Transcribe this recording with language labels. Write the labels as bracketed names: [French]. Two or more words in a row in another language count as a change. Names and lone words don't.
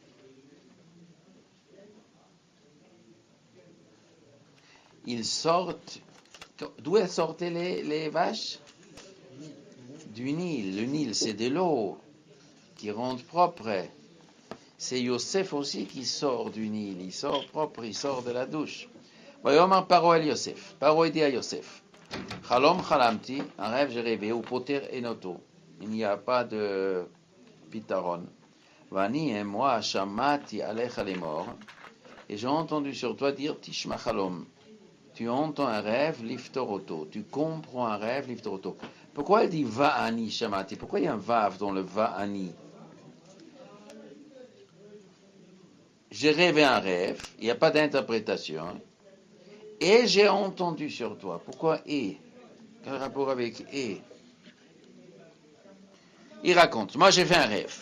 [French] Ils sortent. D'où elles sortaient les vaches? Du Nil. Le Nil, c'est de l'eau qui rend propre. C'est Yosef aussi qui sort du Nil. Il sort propre, il sort de la douche. [Hebrew] ויאמר פרעה אל יוסף. [French] Paro dit à Yosef. [Hebrew] חלום חלמתי, [French] un rêve j'ai rêvé, [Hebrew] ופותר אין אותו. [French] Il n'y a pas de pitaron. Vani et moi, [Hebrew] שמעתי עליך לאמר. [French] Et j'ai entendu sur toi dire [Hebrew] תשמע חלום. [French] Tu entends un rêve, liftoroto. Tu comprends un rêve, liftoroto. Pourquoi elle dit [Hebrew] ואני שמעתי? [French] Pourquoi il y a un vav dans le va'ani? J'ai rêvé un rêve, il n'y a pas d'interprétation. Et j'ai entendu sur toi. Pourquoi et? Quel rapport avec et? Il raconte, moi j'ai fait un rêve.